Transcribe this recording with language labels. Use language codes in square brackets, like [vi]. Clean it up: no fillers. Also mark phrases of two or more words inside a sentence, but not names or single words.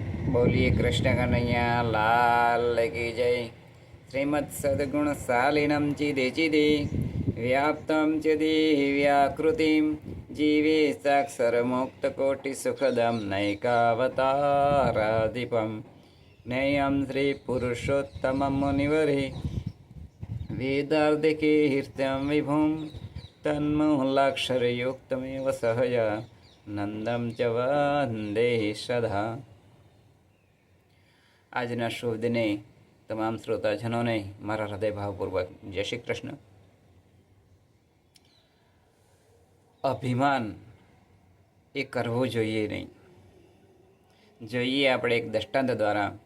[hi] बोलिए कृष्ण कन्हैया लाल की जय। [sa] श्रीमद सद्गुण शालिनम चिदे चिदे व्याप्तं चिदेहि व्याकृतिं जीवे साक्षर मुक्त कोटि सुखदं नैकावताराधिपं ज्ञेयं श्री पुरुषोत्तमं मुनिवरे वेदार्धिके हृत्यं विभुं तन्मूलाक्षरयुक्तमेव सहया नंदम च वंदे सदा। [gu] આજના શુભ દિને તમામ શ્રોતાજનોને મારા હૃદયભાવપૂર્વક જય શ્રી કૃષ્ણ। અભિમાન એ કરવું જોઈએ નહીં। જોઈએ આપણે એક દૃષ્ટાંત દ્વારા।